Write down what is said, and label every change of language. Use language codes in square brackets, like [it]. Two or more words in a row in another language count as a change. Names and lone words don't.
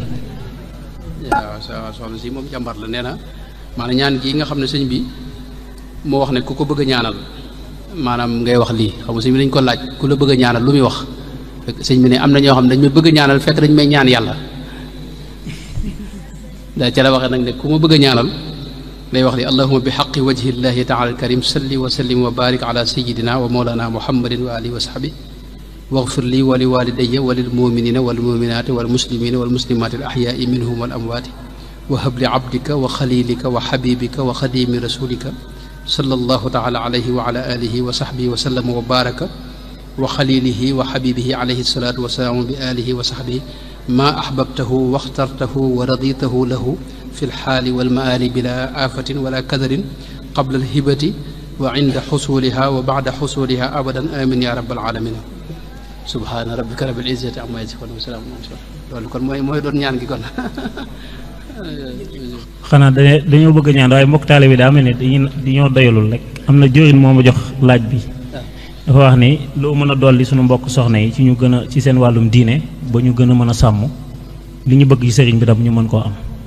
[wo] waaw soxna si moom jàmbar la nee na maanaam ñaan gi nga xam ne sëñ bi moo wax ne ku ko bëgg a ñaanal maanaam ngay wax lii xam nga sëñ bi dañ ko laaj ku la bëgg a ñaanal lu muy wax fekk sëñ bi ne am na ñoo xam ne dañ may bëgg a ñaanal fekk dañ may ñaan yàlla daa ca la waxee nag ne ku ma bëgg a ñaanal day wax li [ar] اللهم بحق وجه الله تعالى الكريم صل وسلم وبارك على سيدنا ومولانا محمد وعلى آله وصحبه واغفر لي ولوالدي وللمؤمنين والمؤمنات والمسلمين والمسلمات الأحياء منهم والأموات وهب لعبدك وخليلك وحبيبك وخديم رسولك صلى الله تعالى عليه وعلى آله وصحبه وسلم وبارك وخليله وحبيبه عليه الصلاة والسلام بآله وصحبه ما أحببته واخترته ورضيته له في الحال والمآل بلا آفة ولا كدر قبل الهبة وعند حصولها وبعد حصولها أبدا آمين يا رب العالمين سبحان ربك رب العزة عما يصفون وسلام على المرسلين [wo] loolu kon mooy doon ñaan gi kon. xanaa dañoo bëgg ñaan waaye mbokk taale bi daa mel ne dañoo doyalul rek am na jëriñ moo ma jox laaj bi dafa wax ni loo mën a dolli suñu mbokk soxna yi ci ñu gën a ci seen wàllum diine ba ñu gën a mën a sàmm li ñu bëgg ci sëriñ bi tam ñu mën koo am.